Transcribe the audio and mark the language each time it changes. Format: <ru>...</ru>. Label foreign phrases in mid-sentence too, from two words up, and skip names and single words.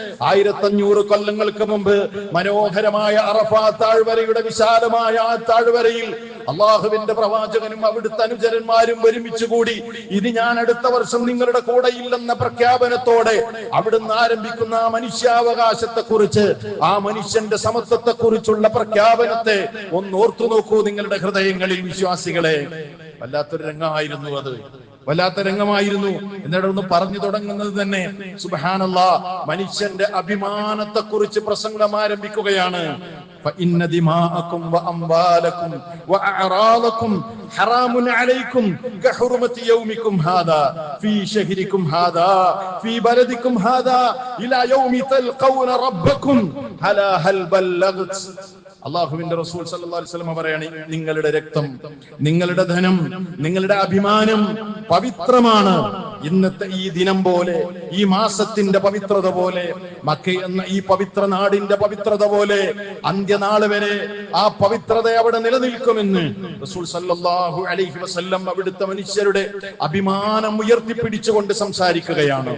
<ml>1500 കൊല്ലങ്ങൾക്ക് മുമ്പ് മനോഹരമായ അറഫാ താഴ്വരയുടെ വിശാലമായ ആ താഴ്വരയിൽ അള്ളാഹുവിന്റെ പ്രവാചകനും അവിടുത്തെ അനുചരന്മാരും ഒരുമിച്ച് കൂടി ഇനി ഞാൻ അടുത്ത വർഷം നിങ്ങളുടെ കൂടെ ഇല്ലെന്ന പ്രഖ്യാപനത്തോടെ അവിടുന്ന് ആരംഭിക്കുന്ന ആ മനുഷ്യാവകാശത്തെ കുറിച്ച്, ആ മനുഷ്യന്റെ സമത്വത്തെ കുറിച്ചുള്ള പ്രഖ്യാപനത്തെ ഒന്ന് ഓർത്തു നോക്കൂ നിങ്ങളുടെ ഹൃദയങ്ങളിൽ വിശ്വാസികളെ. വല്ലാത്തൊരു രംഗമായിരുന്നു അത്, വല്ലാത്ത രംഗമായിരുന്നു. എന്നിട്ട് ഒന്ന് പറഞ്ഞു തുടങ്ങുന്നത് തന്നെ സുബ്ഹാനല്ലാഹ്, മനുഷ്യന്റെ അഭിമാനത്തെ കുറിച്ച് പ്രസംഗം ആരംഭിക്കുകയാണ്.</ml> <ar>فإن دماءكم وأموالكم وأعراضكم حرام عليكم كحرمة يومكم هذا في شهركم هذا في بلدكم هذا إلى يوم تلقون ربكم هل بلغت.</ar> <ml>അള്ളാഹുവിന്റെ റസൂൽ</ml> <ar>صلى الله عليه وسلم</ar> <ml>പറയാണ്, നിങ്ങളുടെ രക്തം, നിങ്ങളുടെ ധനം, നിങ്ങളുടെ അഭിമാനം പവിത്രമാണ്. ഇന്നത്തെ ഈ ദിനം പോലെ, ഈ മാസത്തിന്റെ പവിത്രത പോലെ, മക്ക എന്ന ഈ പവിത്ര നാടിന്റെ പവിത്രത പോലെ അന്ത്യനാൾ വരെ ആ പവിത്രത അവിടെ നിലനിൽക്കുമെന്ന് റസൂൽ</ml> <ar>صلى الله عليه وسلم</ar> <ml>അവിടുത്തെ മനുഷ്യരുടെ അഭിമാനം ഉയർത്തിപ്പിടിച്ചുകൊണ്ട് സംസാരിക്കുകയാണ്.</ml>